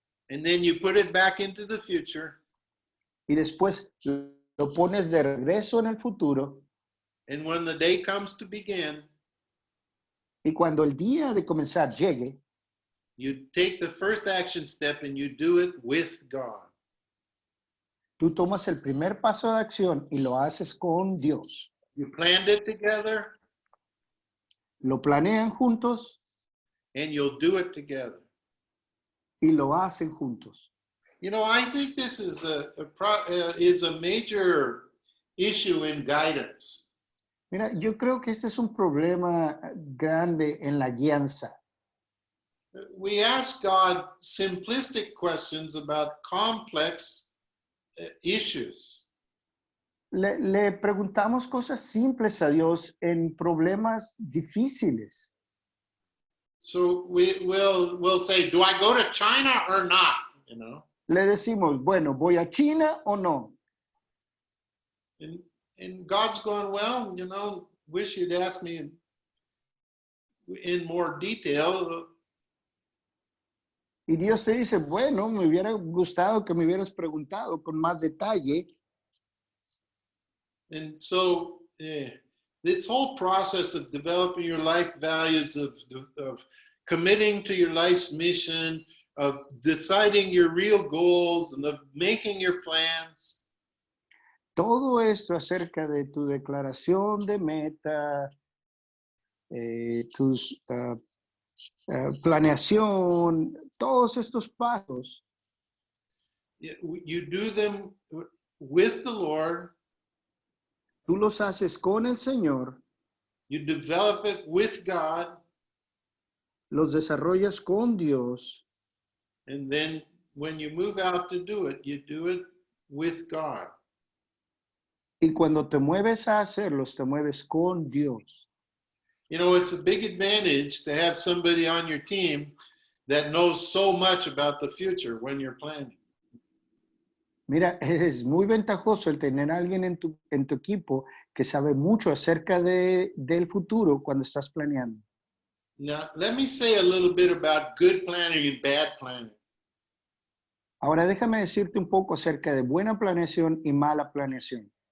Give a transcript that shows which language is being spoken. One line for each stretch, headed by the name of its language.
English: And then you put it back into the future.
Spanish: y después lo pones de regreso en el futuro
English: And when the day comes to begin,
Spanish: y cuando el día de comenzar llegue,
English: you take the first action step and you do it with God.
Spanish: tú tomas el primer paso de acción y lo haces con Dios.
English: You planned it together
Spanish: Lo planean juntos
English: and you'll do it together.
Spanish: y lo hacen juntos.
English: You know, I think this is a major issue in guidance.
Spanish: Mira, yo creo que este es un problema grande en la guianza.
English: We ask God simplistic questions about complex issues.
Spanish: Le preguntamos cosas simples a Dios en problemas difíciles.
English: So we'll say, do I go to China or not? You know,
Spanish: Le decimos, bueno, ¿voy a China o no?
English: and God's going, well, you know, wish you'd ask me in more detail.
Spanish: Y Dios te dice, bueno, me hubiera gustado que me hubieras preguntado con más detalle.
English: And so this whole process of developing your life values, of committing to your life's mission, of deciding your real goals, and of making your plans.
Spanish: Todo esto acerca de tu declaración de meta, tus planeación, todos estos pasos.
English: You do them with the Lord.
Spanish: Tú los haces con el Señor.
English: You develop it with God.
Spanish: Los desarrollas con Dios.
English: And then when you move out to do it, you do it with God.
Spanish: Y cuando te mueves a hacerlos, te mueves con Dios.
English: You know, it's a big advantage to have somebody on your team that knows so much about the future when you're planning.
Spanish: Mira, es muy ventajoso el tener a alguien en tu equipo que sabe mucho acerca del futuro cuando estás planeando.
English: Now, let me say a little bit about good planning and bad planning.
Spanish: Ahora déjame decirte un poco acerca de buena planeación y mala planeación.